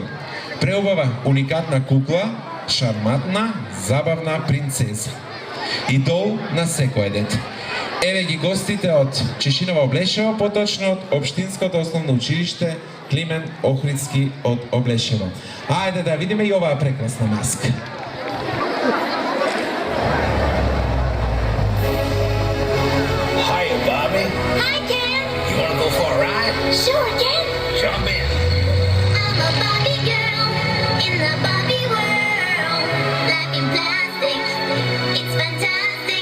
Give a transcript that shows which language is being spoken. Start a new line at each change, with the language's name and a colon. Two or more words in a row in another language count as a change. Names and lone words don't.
Macedonian: Преубава уникатна кукла, шарматна, забавна принцеза. Идол на секој дете. Еве ги гостите од Чешиново Облешево, поточно од Општинското основно училиште Климент Охридски од Облешево. Ајде да видиме и оваа прекрасна маска.
English: Hi, Bobby. Hi, Ken. You want to go for a ride? Sure, Ken. Jump in. I'm a Barbie girl in the Barbie world. Life in plastic, it's fantastic.